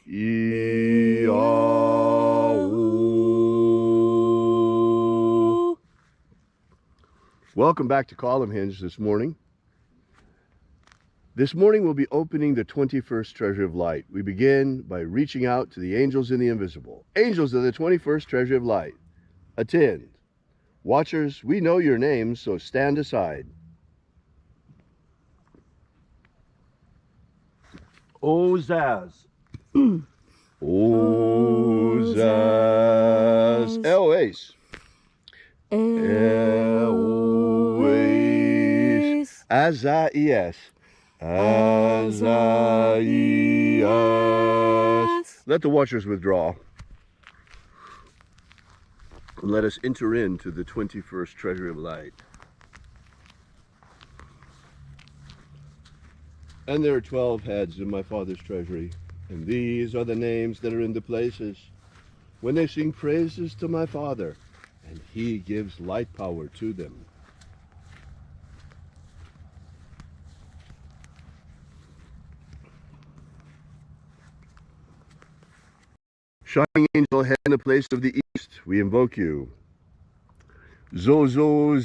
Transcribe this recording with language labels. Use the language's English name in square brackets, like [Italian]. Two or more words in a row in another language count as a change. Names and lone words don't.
[English] Welcome back to Column Hinge this morning. This morning we'll be opening the 21st Treasure of Light. We begin by reaching out to the angels in the invisible. Angels of the 21st Treasure of Light, attend. Watchers, we know your names, so stand aside. Ozaz. Ozaz. Eloise. Eloise. Azaias. Azaias. Let the watchers withdraw. And let us enter into the 21st Treasure of Light. And there are 12 heads in my Father's treasury, and these are the names that are in the places when they sing praises to my Father, and he gives light power to them. Shining angel, head in the place of the east, we invoke you.